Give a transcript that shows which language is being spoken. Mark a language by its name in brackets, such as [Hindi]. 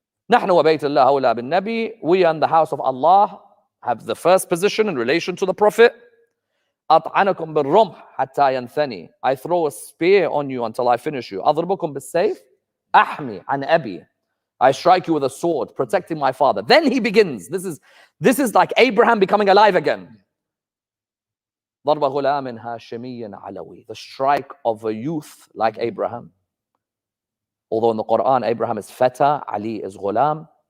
[Arabic] نحن وبيت الله أولى بالنبي. [English] We and the house of Allah have the first position in relation to the Prophet. [Arabic] أطعنكم بالرمح حتى ينثني. [English] I throw a spear on you until I finish you. [Arabic] أضربكم بالسيف أحمي عن أبي. [English] I strike you with a sword, protecting my father. Then he begins. This is like Abraham becoming alive again. [Arabic] ضرب غلام هاشمي علوي. [English] The strike of a youth like Abraham. Although in the Quran, Abraham is Fata, Ali is Ghulam.